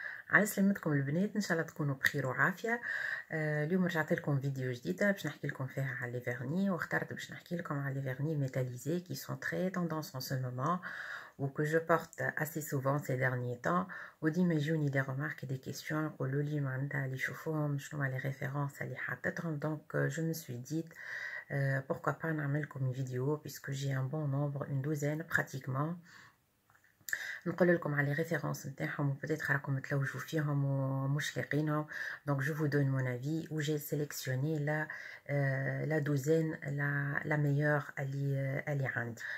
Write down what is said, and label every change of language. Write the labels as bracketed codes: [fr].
[ar] على سلامتكم البنات، ان شاء الله تكونوا بخير وعافيه. اليوم رجعت لكم فيديو جديده باش نحكي لكم فيها على لي فيرني، واخترت باش نحكي لكم على لي فيرني ميتاليزي [fr] qui sont très tendance en ce moment ou que je porte assez souvent ces derniers temps. [ar] وديما يجوني [fr] des remarques et des questions [ar] يقولوا لي معناتها اللي يشوفوهم شنو هما [fr] les références [ar] اللي حطيتهم. [fr] donc je me suis dit pourquoi pas [ar] نعمل لكم [fr] une vidéo puisque j'ai un bon nombre, une douzaine pratiquement. [ar] نقول لكم على [fr] les références [ar] نتاعهم وبدات راكم تلوجوا فيهم ومش لاقينهم. [fr] donc je vous donne mon avis où j'ai sélectionné la douzaine la meilleure [ar] اللي عندي.